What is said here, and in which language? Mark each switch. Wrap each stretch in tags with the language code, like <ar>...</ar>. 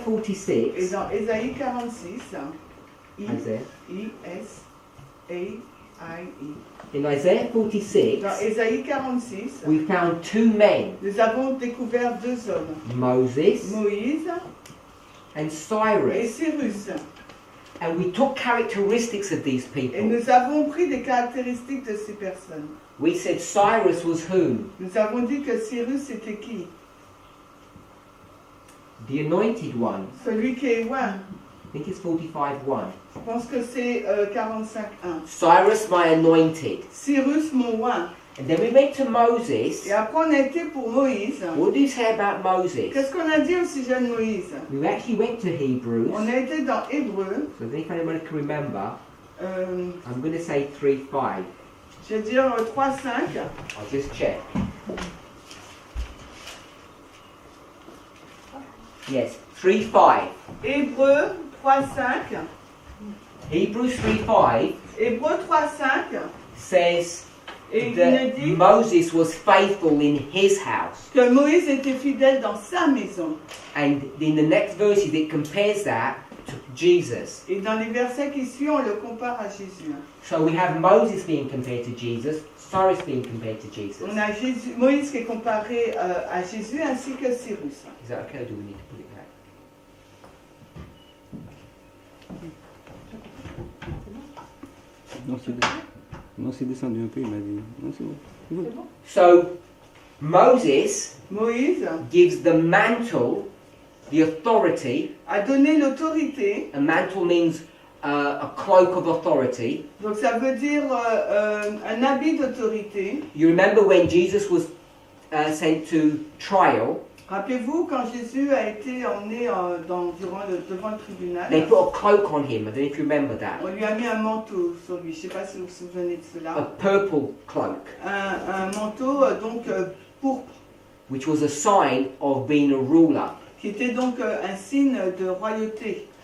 <en>46,</en> <fr>dans Ésaïe 46,</fr> <en>Isaiah. I-S-A-I-I. In Isaiah 46,</en> <fr>Dans Ésaïe 46,</fr> <en>we found two men,</en> <fr>nous avons découvert deux hommes,</fr> <en>Moses</en> <fr>Moïse</fr> <en>and</en> <fr>et</fr> <en>Cyrus.</en> <fr>Cyrus.</fr> <en>And we took characteristics of these</en> <fr>Et</fr> <en>people.</en> <fr>nous avons pris des caractéristiques de ces personnes.</fr> <en>We said Cyrus was whom?</en> <fr>Nous avons dit que Cyrus était qui?</fr> <en>The anointed one.</en> <fr>Celui qui est oint.</fr> <en>I think it's 45:1.</en> <fr>Je pense que c'est 45.1.</fr> <en>Cyrus, my anointed.</en> <fr>Cyrus, mon oint.</fr> <en>And then we went to Moses.</en> <fr>Et après on a été pour Moïse.</fr> <en>What do you say about Moses?</en> <fr>Qu'est-ce qu'on a dit au sujet de Moïse?</fr> <en>We actually went to Hebrews.</en> <fr>On a été dans Hébreu.</fr> <en>So if anyone can remember, Euh, I'm going to say 3:5.</en> <fr>je vais dire 3.5.</fr> <en>I'll just check. Yes, 3:5.</en> <fr>Hébreu 3.5.</fr> <en>Hebrews 3:5</en> <fr>Hébreu 3.5.</fr> <en>says</en> <fr>Et il nous</fr> <en>that</en> <fr>dit</fr> <en>Moses was faithful in his house.</en> <fr>que Moïse était fidèle dans sa maison.</fr> <en>And in the next verses it compares that to Jesus.</en> <fr>Et dans les versets qui suivent, on le compare à Jésus.</fr> <en>So we have Moses being compared to Jesus, Cyrus being compared to Jesus.</en> <fr>On a Moïse qui est comparé à Jésus ainsi que Cyrus.</fr> <en>Is that okay or do we need to put it back?</en> <fr>Non, c'est descendu un peu, il m'a dit. Non, c'est bon. C'est bon.</fr> <en>So Moses</en> <fr>Moïse</fr> <en>gives the mantle, the authority.</en> <fr>a donné l'autorité.</fr> <en>A mantle means a cloak of authority.</en> <fr>Donc ça veut dire un habit d'autorité.</fr> <en>You remember when Jesus was sent to trial,</en> <fr>Rappelez-vous quand Jésus a été emmené devant le tribunal,</fr> <en>they put a cloak on him. I don't know if you remember that.</en> <fr>on lui a mis un manteau sur lui. Je ne sais pas si vous vous souvenez de</fr> <en>A</en> <fr>cela.</fr> <en>purple cloak,</en> <fr>Un manteau pourpre,</fr> <en>which was a sign of being a ruler.</en> <fr>qui était donc un signe de royauté.</fr>